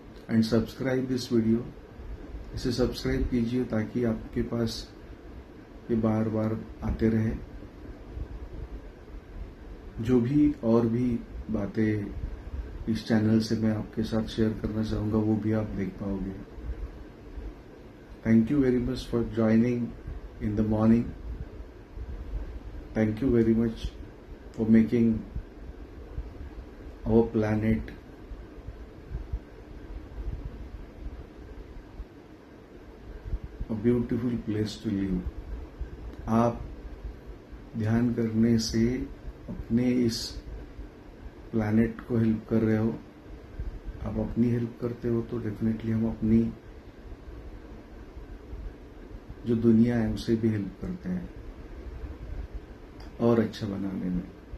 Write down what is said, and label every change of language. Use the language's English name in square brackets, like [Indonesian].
[English] And subscribe this video. [Hindi] इसे subscribe कीजिए ताकि आपके पास ये बार बार आते रहे. जो भी और भी बातें इस चैनल से मैं आपके साथ शेयर करना चाहूँगा वो भी आप देख पाओगे. [English] Thank you very much for joining in the morning. Thank you very much for making our planet a beautiful place to live. [Hindi] आप ध्यान करने से अपने इस प्लैनेट को हेल्प कर रहे हो, आप अपनी हेल्प करते हो, तो डेफिनेटली हम अपनी जो दुनिया है उसे भी हेल्प करते हैं और अच्छा बनाने में।